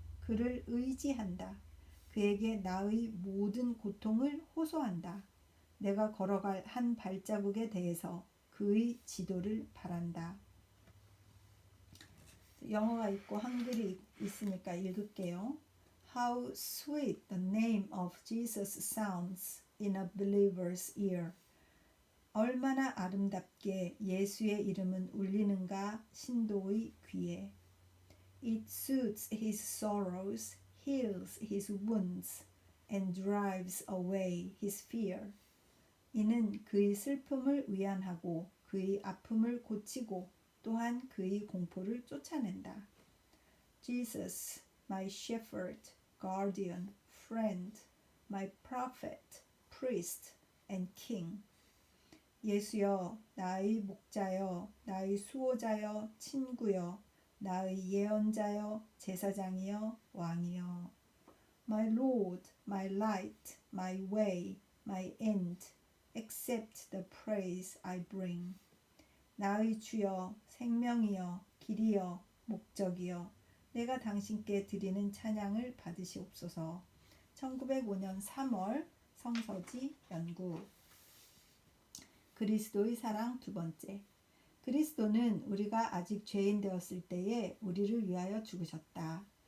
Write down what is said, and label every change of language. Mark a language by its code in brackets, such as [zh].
[ko] 그를 의지한다. 그에게 나의 모든 고통을 호소한다. 내가 걸어갈 한 발자국에 대해서 그의 지도를 바란다. 영어가 있고 한글이 있으니까 읽을게요. [en] How sweet the name of Jesus sounds in a believer's ear. [ko] 얼마나 아름답게 예수의 이름은 울리는가 신도의 귀에. [en] It soothes his sorrows, heals his wounds, and drives away his fear. [ko] 이는 그의 슬픔을 위안하고 그의 아픔을 고치고 또한 그의 공포를 쫓아낸다. [en] Jesus, my shepherd, guardian, friend, my prophet, priest, and king. [ko] 예수여, 나의 목자여, 나의 수호자여, 친구여, 나의 예언자여, 제사장이여, 왕이여. [en] My Lord, my light, my way, my end, accept the praise I bring. [ko] 나의 주여, 생명이여, 길이여, 목적이여, 내가 당신께 드리는 찬양을 받으시옵소서. 1905년 3월 성서지 연구. 그리스도의 사랑 두 번째. 그리스도는 우리가 아직 죄인 되었을 때에 우리를 위하여 죽으셨다.